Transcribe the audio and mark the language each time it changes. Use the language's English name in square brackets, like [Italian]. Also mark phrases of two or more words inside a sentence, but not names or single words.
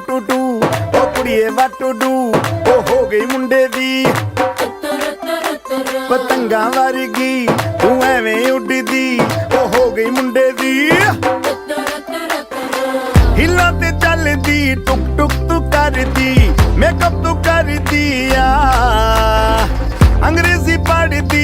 [English] 2 2 [Punjabi] ਓ ਕੁੜੀਏ [English] what to do, [Punjabi] ਓ ਹੋ ਗਈ ਮੁੰਡੇ ਦੀ ਪਤੰਗਾ ਵਰਗੀ, ਤੂੰ ਐਵੇਂ ਉੱਡਦੀ, ਓ ਹੋ ਗਈ ਮੁੰਡੇ ਦੀ ਹਿਲਾ ਤੇ ਚੱਲਦੀ, ਟੁਕ ਟੁਕ ਤੂੰ ਕਰਦੀ, ਮੇਕਅੱਪ ਤੂੰ ਕਰਦੀ ਆ, ਅੰਗਰੇਜ਼ੀ ਪੜ੍ਹਦੀ,